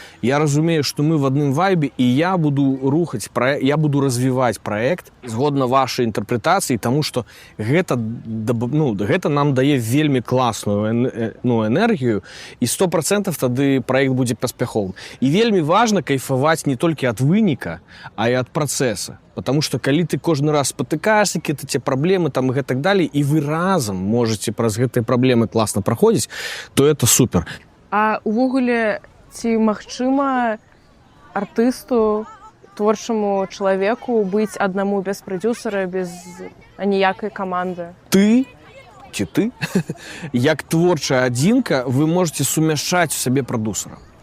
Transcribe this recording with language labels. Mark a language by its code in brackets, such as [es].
[be] Я разумею, што мы в адным вайбе, і я буду рухаць праект, я буду развіваць праект згодна вашай інтэрпрэтацыі, таму што гэта нам дае вельмі класную энергію, і 100% тады праект будзе паспяховым. І вельмі важна кайфаваць не толькі ад выніка, а і ад працэса. [ru] Потому что калі ты кожны раз спатыкаешься, какие-то те проблемы там и так далее, и вы разом можете праз гэтыя праблемы класна праходзіць, то это супер. [be] А увогуле, ці магчыма артысту, творчаму чалавеку быць аднаму без прадюсера, без аніякай каманды? Ты, як творчая адзінка, вы можете сумяшчаць у сабе прадусера.